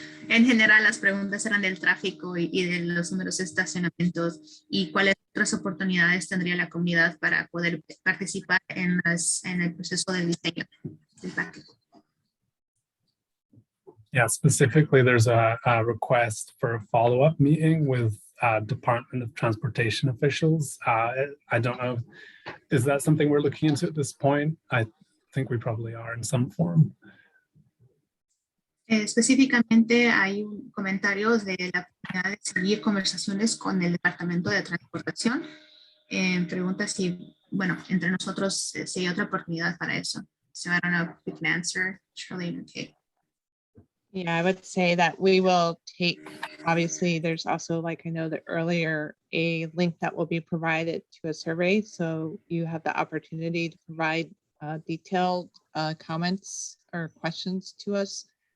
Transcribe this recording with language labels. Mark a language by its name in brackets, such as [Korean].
[Spanish] En general, las preguntas eran del tráfico y de los números de estacionamientos y cuáles otras oportunidades tendría la comunidad para poder participar en el proceso del diseño del parque. [English] Yeah, specifically, there's a request for a follow-up meeting with Department of Transportation officials. I don't know, is that something we're looking into at this point? I think we probably are in some form. [Spanish] Específicamente hay un comentario de la comunidad de seguir conversaciones con el Departamento de Transportación. Pregunta si, bueno, entre nosotros si hay otra oportunidad para eso. [English] So I don't know if we can answer, Shirley and Kate. Yeah, I would say that we will take, obviously, there's also, like I know that earlier, a link that will be provided to a survey. So you have the opportunity to provide detailed comments or questions to us.